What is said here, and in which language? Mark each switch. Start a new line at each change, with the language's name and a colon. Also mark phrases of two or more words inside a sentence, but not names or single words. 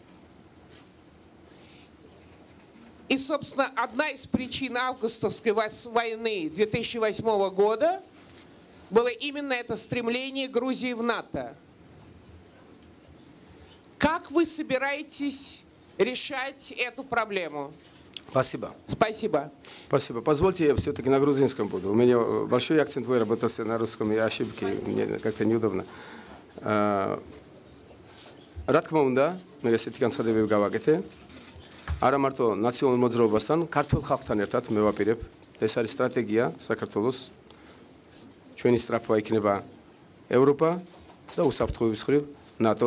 Russian: И, собственно, одна из причин августовской войны 2008 года было именно это стремление Грузии в НАТО. Как вы собираетесь решать эту проблему? Спасибо. Спасибо. Спасибо. Позвольте, я все-таки на грузинском буду. У меня большой акцент выработался на русском, и ошибки, мне как-то неудобно.
Georgian: რა თქმა უნდა, მე ესეთი განცხადებები გავაკეთე. არა მარტო ნაციონალურ მოძრაობასთან, ქართულ ხალხთან ერთად მე ვაპირებ. ეს არის სტრატეგია საქართველოს. ჩვენი სწრაფვა იქნება ევროპა და უსაფრთხოების მხრივ ნატო.